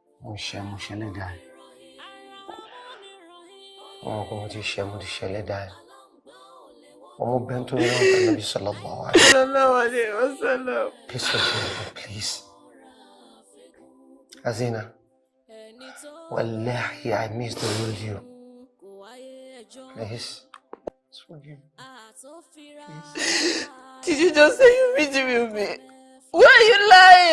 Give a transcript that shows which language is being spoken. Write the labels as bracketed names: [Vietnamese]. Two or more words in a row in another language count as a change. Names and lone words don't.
[Yoruba] mo ṣe lẹ́dàá ẹ̀. Ọmọ kan mo ti ṣe lẹ́dàá ẹ̀. Ọmọ bẹ́ẹ̀ tó lọ́wọ́ tán Nabi [Arabic] صلى الله عليه وسلم. [English] Please forgive me, please. Azina, wallahi I miss the real you. Please, forgive me. Please. Did you just say you miss me with me? Why are you lying?